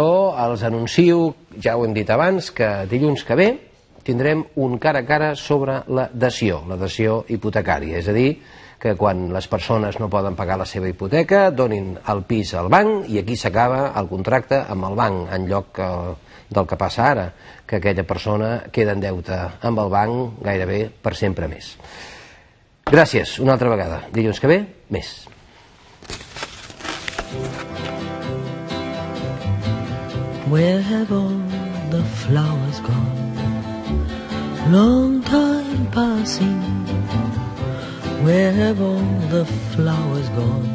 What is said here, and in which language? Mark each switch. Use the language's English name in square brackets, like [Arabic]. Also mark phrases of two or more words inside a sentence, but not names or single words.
[Catalan] Els anuncio, ja ho hem dit abans, que dilluns que ve tindrem un cara a cara sobre la dació hipotecària, és a dir, que quan les persones no poden pagar la seva hipoteca donin el pis al banc i aquí s'acaba el contracte amb el banc, en lloc del que passa ara, que aquella persona queda en deute amb el banc gairebé per sempre més. Gràcies, una altra vegada. Dilluns que ve, més. [English] Where have all the flowers gone? Long time passing. Where have all the flowers gone?